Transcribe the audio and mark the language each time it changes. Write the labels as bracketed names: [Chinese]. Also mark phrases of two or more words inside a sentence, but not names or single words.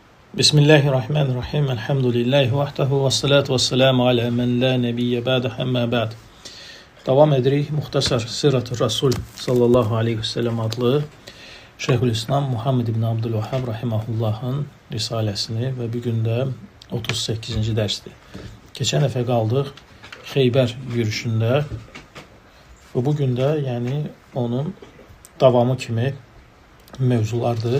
[Arabic] Bismillahirrahmanirrahim. الحمد لله وحده والصلاة والسلام على من لا نبي بعده أما بعد. [Azerbaijani] Davam edirik. Muxtasar Sirat-ı Rasul [Arabic] صلى الله عليه وسلم [Azerbaijani] adlı Şeyhülislam Muhammed ibn Abdülvahhab rahimahullahın risaləsini və bugün də 38-ci dərsdir. Keçən dəfə qaldıq Xeybər yürüşündə və bugün də yəni onun davamı kimi mövzulardır.